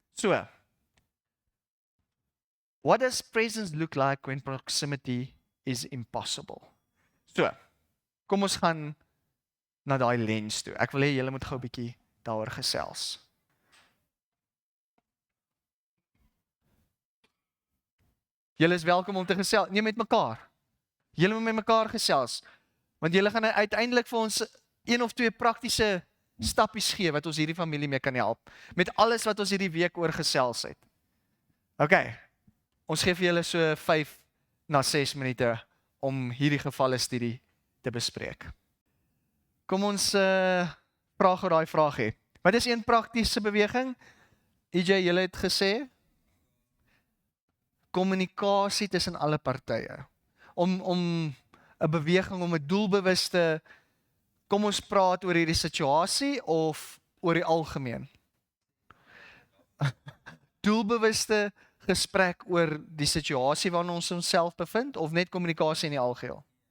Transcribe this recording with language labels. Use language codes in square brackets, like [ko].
[en] So, what does presence look like when proximity is impossible? [af] So, kom ons gaan na daai lens toe. Ek wil hê julle moet gou 'n bietjie daaroor gesels. Julle is welkom om te gesels, nie met mekaar. Julle moet met mekaar gesels, want julle gaan uiteindelik vir ons 1 of 2 praktiese stappies gee wat ons hierdie familie mee kan help, met alles wat ons hierdie week oor gesels het. OK, ons gee vir julle so 5 na 6 minute om hierdie gevalle studie te bespreek. Kom ons vra gou daai vraag hê. Wat is een praktiese beweging? EJ, julle het gesê, kommunikasie tussen alle partye. Om 'n beweging, om 'n doelbewuste, kom ons praat oor hierdie situasie of oor die algemeen? Doelbewuste gesprek oor die situasie waarin ons onsself bevind of net kommunikasie in die algeheel?